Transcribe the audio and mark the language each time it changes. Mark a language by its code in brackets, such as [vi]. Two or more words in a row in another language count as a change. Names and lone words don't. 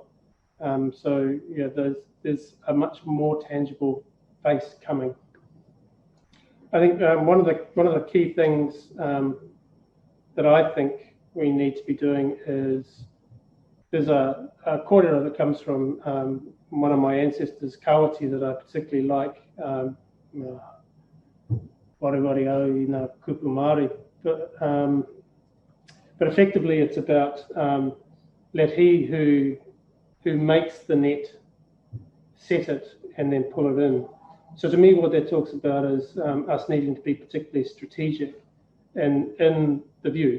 [en] So yeah, there's a much more tangible face coming. I think one of the key things that I think we need to be doing is there's a kōrero that comes from one of my ancestors, Kawati, that I particularly like. [mi] Wareware au I ngā kupu Māori. [en] But effectively it's about let he who makes the net set it and then pull it in. So to me what that talks about is us needing to be particularly strategic in the view.